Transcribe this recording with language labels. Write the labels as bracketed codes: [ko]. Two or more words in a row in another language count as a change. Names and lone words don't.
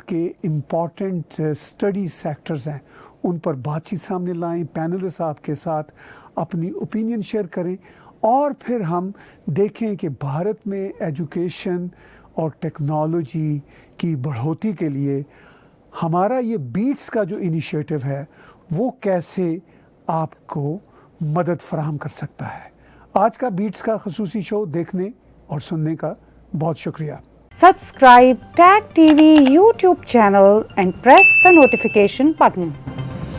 [ur] کے [en] important study sectors [ur] ہیں ان پر بات چیت سامنے لائیں، پینلسٹ آپ کے ساتھ اپنی [en] opinion share [ur] کریں اور پھر ہم دیکھیں کہ بھارت میں ایجوکیشن اور ٹیکنالوجی کی بڑھوتری کے لیے ہمارا یہ بیٹس کا جو انیشیٹو ہے وہ کیسے آپ کو مدد فراہم کر سکتا ہے. آج کا بیٹس کا خصوصی شو دیکھنے اور سننے کا بہت شکریہ. [en] Subscribe Tag TV YouTube channel and press the notification button.